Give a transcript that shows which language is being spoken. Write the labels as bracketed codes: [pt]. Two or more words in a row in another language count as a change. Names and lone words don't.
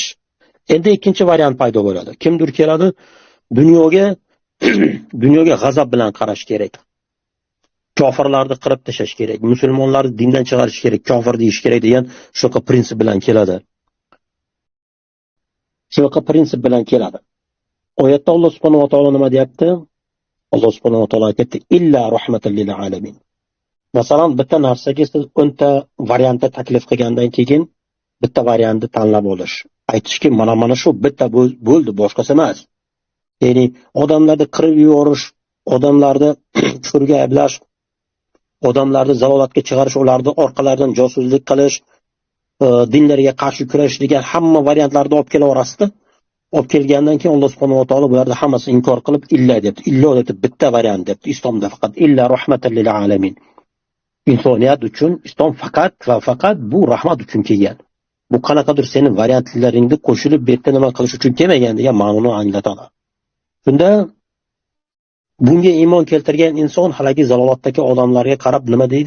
[uz] Endi ikkinchi variant paydo bo'ladi. Kimdir keladi, dunyoga g'azab bilan qarash kerak. Kofirlarni qirib tashlash kerak, musulmonlarni dindan chiqarish kerak, kofir deyish kerak degan shunaqa prinsip bilan keladi. Shunaqa prinsip bilan keladi. Oyatda Alloh subhanahu va taolo nima deyapti? Alloh subhanahu va taolo aytdi: [ar] "إلا رحمة للعالمين." [uz] Masalan, bitta narsaga siz 10 ta variantni taklif qilgandan keyin bitta variantni tanlab olish. Aytishki, mana shu bitta bo'ldi, boshqasi emas. Ya'ni odamlarni qirib yuborish, odamlarni kufrga ayblash, odamlarni zalolatga chiqarish, ularni orqalaridan josuslik qilish, dinlarga qarshi kurash degan hamma variantlarni olib kelaverasizda. Olib kelgandan keyin Alloh subhanahu va taolo bularni hammasini inkor qilib illa debdi. Illo debdi, bitta variant debdi. Islomda faqat [ar] إلا رحمة للعالمين. [uz] Insoniyat uchun islom faqat va faqat bu rahmat uchun kelgan. Bu qanaqadir sening variantlaringni qo'shilib bu yerda nima qilish uchun kelmagan degan ma'noni anglatadi. Shunda bunga iymon keltirgan inson haligi zalolatdagi odamlarga qarab nima deydi?